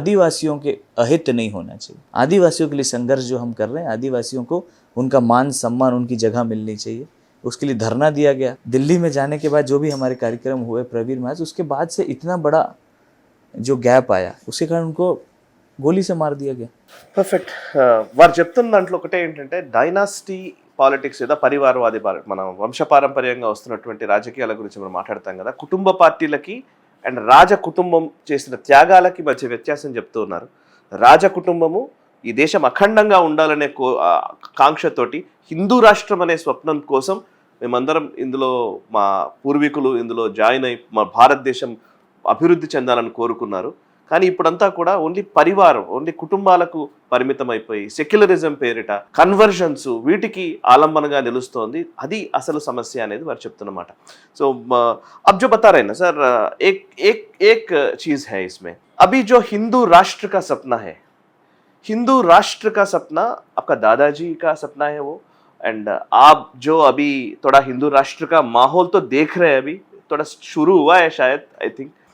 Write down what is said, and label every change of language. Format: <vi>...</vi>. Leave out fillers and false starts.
<hi>आदिवासियों के अहित नहीं होना चाहिए। आदिवासियों के लिए संघर्ष जो हम कर रहे हैं, आदिवासियों को उनका मान सम्मान, उनकी जगह मिलनी चाहिए, उसके लिए धरना दिया गया। दिल्ली में जाने के बाद जो भी हमारे कार्यक्रम हुए प्रवीर महाराज, उसके बाद से इतना बड़ा जो गैप आया, उसके कारण उनको గోలీ से मार दिया गया.</hi> <te>పర్ఫెక్ట్. వారు చెప్తున్న దాంట్లో ఒకటే ఏంటంటే డైనాసిటీ పాలిటిక్స్ లేదా పరివారవాది మన వంశపారంపర్యంగా వస్తున్నటువంటి రాజకీయాల గురించి మనం మాట్లాడతాం కదా, కుటుంబ పార్టీలకి అండ్ రాజ కుటుంబం చేసిన త్యాగాలకి మధ్య వ్యత్యాసం చెప్తూ ఉన్నారు. రాజ కుటుంబము ఈ దేశం అఖండంగా ఉండాలనే కాంక్షతోటి హిందూ రాష్ట్రం అనే స్వప్నం కోసం మేమందరం ఇందులో మా పూర్వీకులు ఇందులో జాయిన్ అయి మా భారతదేశం అభివృద్ధి చెందాలని కోరుకున్నారు. కానీ ఇప్పుడంతా కూడా ఓన్లీ పరివారం, ఓన్లీ కుటుంబాలకు పరిమితం అయిపోయి సెక్యులరిజం పేరిట కన్వర్జన్స్ వీటికి ఆలంబనగా నిలుస్తోంది. అది అసలు సమస్య అనేది వారు చెప్తున్నమాట.</te> <hi>సో अब जो बता रहे हैं ना सर, एक चीज है इसमें, अभी जो हिंदू राष्ट्र का सपना है, हिंदू राष्ट्र का सपना आपका दादाजी का सपना है वो, एंड आप जो अभी थोड़ा हिंदू राष्ट्र का माहौल तो देख रहे हैं, अभी थोड़ा शुरू हुआ है शायद, आई थिंक.</hi>